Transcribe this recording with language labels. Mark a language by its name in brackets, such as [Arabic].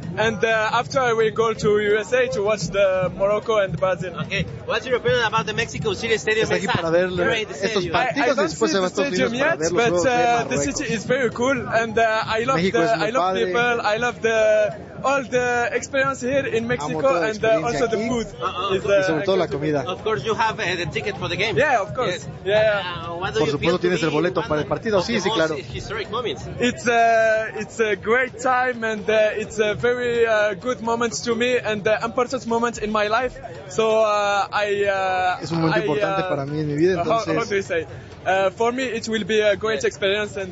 [English] And after I will go to USA to watch the Morocco and Brazil. Okay. What's your opinion about the Mexico City Stadium? [Spanish] Aquí para ver estos partidos, después se va a estar viendo para verlos. [English] But the city is very cool and I love people. I love the all the experience here in Mexico and also the food. [Spanish] Y sobre todo la comida. [English] Of course you have the ticket for the game. Yeah, of course. Yes. Yeah. [Spanish] Por supuesto tienes el boleto para el partido. Sí, sí, claro. [English] It's a great time and it's a very good moment to me and important moment in my life. So [Spanish] es un momento importante para mí en mi vida, entonces. [English] How do you say? For me it will be a great experience and